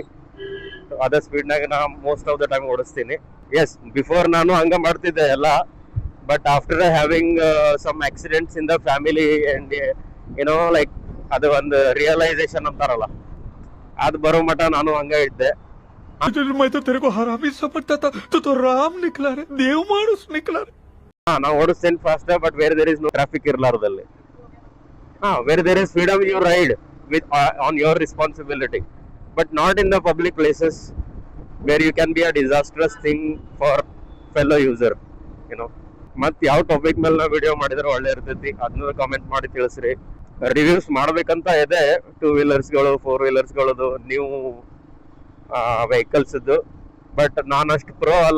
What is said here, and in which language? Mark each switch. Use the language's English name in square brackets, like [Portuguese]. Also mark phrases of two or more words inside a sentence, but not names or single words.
[Kannada] ಅದೇ ಸ್ಪೀಡ್ನಾಗ ನಾ [English] most of the time [Kannada] ಓಡಿಸ್ತೀನಿ. [English] yes, before [Kannada] ನಾನು ಹಂಗ ಮಾಡ್ತಿದ್ದೆ ಎಲ್ಲ, [English] but after having some accidents in the family and [Kannada] ಏನೋ ಲೈಕ್ ಅದು ಒಂದು ರಿಯಲೈಸೇಷನ್ ಅಂತಾರಲ್ಲ, ಅದು ಬರೋ ಮಟ ನಾನು ಹಂಗ ಇದ್ದೆ. [Hindi] मैं तो तेरे को हरामी समझता था, तू तो राम निकला रे, देव मानुस निकला रे. [Kannada] ನಾ ಓಡಿಸ್ತೇನೆ [English] fast, but where there is no traffic ಇರ್ಲಾರ್ದಲ್ಲಿ. where there is freedom you ride with on your responsibility, but not in the public places where you can be a disastrous thing for fellow user. [Kannada] ಏನೋ ಮತ್ತೆ ಯಾವ ಟಾಪಿಕ್ ಮೇಲೆ ನಾವು ವಿಡಿಯೋ ಮಾಡಿದ್ರೆ ಒಳ್ಳೆ ಇರ್ತೈತಿ ಅದನ್ನ ಕಾಮೆಂಟ್ ಮಾಡಿ ತಿಳಿಸ್ರಿ. ರಿವ್ಯೂಸ್ ಮಾಡ್ಬೇಕಂತ ಇದೆ 2 ವೀಲರ್ಸ್ಗಳು 4 ವೀಲರ್ಸ್ಗಳದು ನೀವು ವೆಹಿಕಲ್ಸ್, ಬಟ್ ನಾನು ಅಷ್ಟು ಪ್ರೋ ಅಲ್ಲ.